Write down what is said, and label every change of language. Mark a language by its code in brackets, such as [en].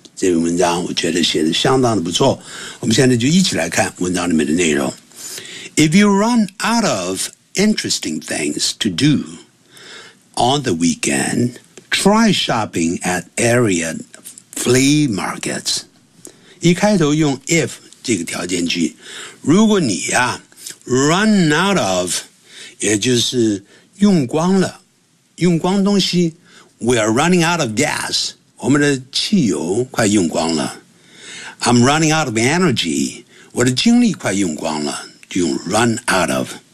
[zh] 这篇文章我觉得写得相当的不错。我们现在就一起来看文章里面的内容。 [en] If you run out of interesting things to do on the weekend, try shopping at area flea markets. [zh] 一开头用 if 这个条件句。如果你呀 [en] run out of, [zh] 也就是用光了，用光东西 [en] We are running out of gas [zh] 我们的汽油快用光了 [en] I'm running out of energy [zh] 我的精力快用光了就用 run out of